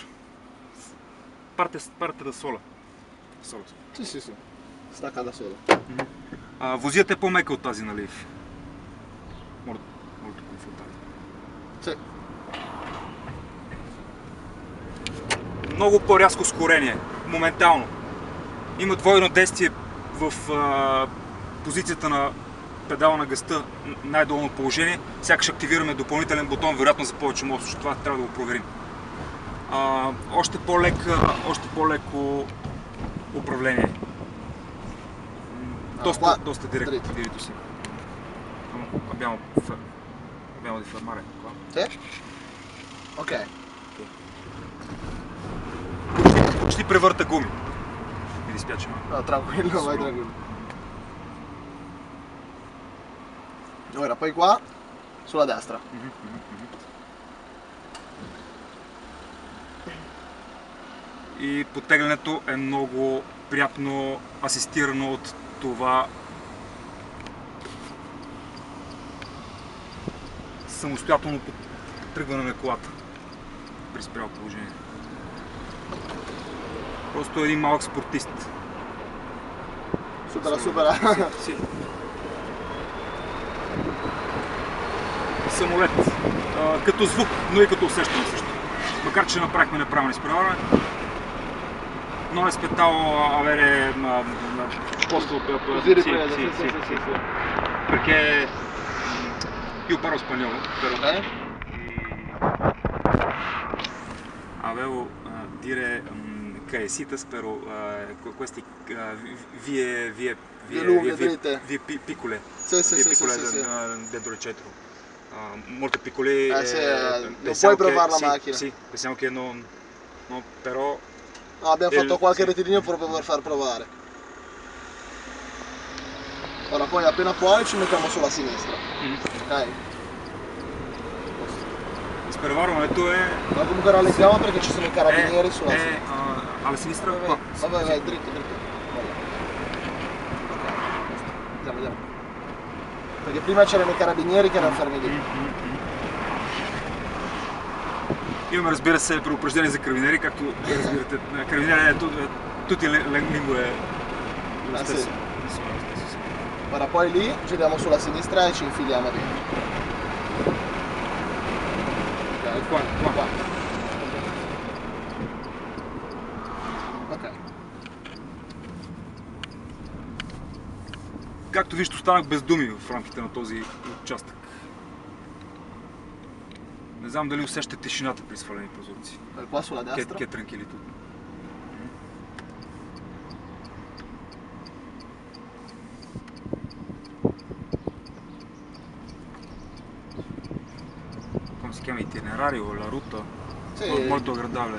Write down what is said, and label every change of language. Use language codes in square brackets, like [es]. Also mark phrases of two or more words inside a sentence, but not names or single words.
[it] Parte da sola. Sì. Stacca da solo. [bg] Возията е по-мека от тази на Leaf. [it] Molto confortabile. Sì. [bg] Много по-рязко скорение, моментално. Има двойно действие в позицията на педала на газта, най-долно положение. Сякаш активираме допълнителен бутон, вероятно за повече мощност. Това трябва да го проверим. Още по-леко управление. [it] Dosta diretto sì. Abbiamo di fermare qua. Sì? Ok. [bg] Почти превърта гуми. [it] Mi dispiace, ma... No, tranquillo, vai tranquillo. Ora, poi qua, sulla destra. [bg] И подтеглянето е много приятно асистирано от това самостоятелно тръгване на колата при спряло положение. Просто един малък спортист. [it] Supera. [bg] Си. Самолет. Като звук, но и като усещане също. Макар че направихме неправилно изправяне, [it] non aspettavo avere posto Così ripresa, sì. perché io parlo spagnolo, però avevo dire caesitas, però questi vie lunghe, dritte. vie piccole, Sì. dentro il centro. Molto piccole. Sì, non pensiamo puoi provare la sì, macchina. Sì, pensiamo che non però No, abbiamo fatto qualche rettilineo proprio per far provare. Ora poi appena puoi ci mettiamo sulla sinistra. Ok? [bg] Изпреварването е... [it] Ma comunque rallentiamo perché ci sono i carabinieri sulla sinistra. alla sinistra? Vai, dritto. Ok. Andiamo. Perché prima c'erano i carabinieri che erano fermi lì. [bg] Имаме, разбира се, предупреждение за карабинери, както разбирате. Карабинери е [it] tutti lingue. Sì. Ora poi lì giriamo sulla sinistra e ci infiliamo dentro. Qua. Ok. [bg] Както вижте, останах без думи в рамките на този участък. Не знам дали усещате тишината при свалени прозорци. [it] Qua sulla destra. Che tranquillità. Come si chiama, itinerario o la rotta? Sì. Molto agradabile.